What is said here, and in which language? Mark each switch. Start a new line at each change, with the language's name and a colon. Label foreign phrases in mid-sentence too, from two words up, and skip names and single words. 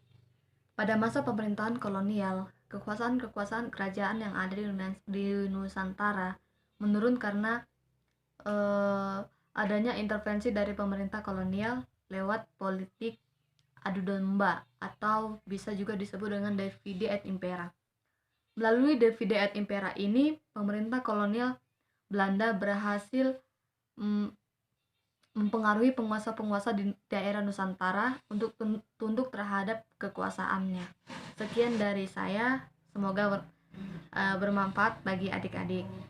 Indonesian: Pada masa pemerintahan kolonial, kekuasaan kerajaan yang ada di Nusantara menurun karena adanya intervensi dari pemerintah kolonial lewat politik adu domba atau bisa juga disebut dengan
Latin: divide et impera.
Indonesian: Melalui
Latin: divide et impera
Indonesian: ini, pemerintah kolonial Belanda berhasil mempengaruhi penguasa-penguasa di daerah Nusantara untuk tunduk terhadap kekuasaannya. Sekian dari saya, semoga bermanfaat bagi adik-adik.